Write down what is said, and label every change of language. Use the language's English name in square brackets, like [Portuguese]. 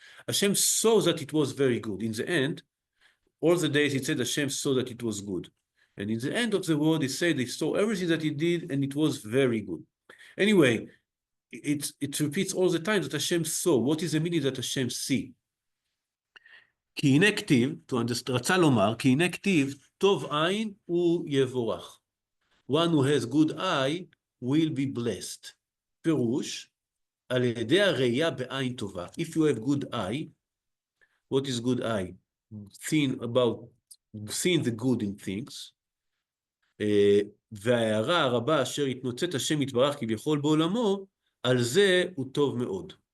[English] Hashem saw that it was very good. In the end, all the days it said Hashem saw that it was good. And in the end of the world, he said he saw everything that he did, and it was very good. Anyway, it repeats all the time that Hashem saw. What is the meaning that Hashem see? [Hebrew] כי הנה כתיב, רצה לומר, כי הנה כתיב, טוב עין הוא יבורך. [English] One who has good eye will be blessed. [Hebrew] פירוש, על ידי הראייה בעין טובה. [English] If you have good eye, what is good eye? seeing the good in things, [Hebrew] וההערה הרבה אשר התנוצת השם יתברך כביכול בעולמו, על זה הוא טוב מאוד.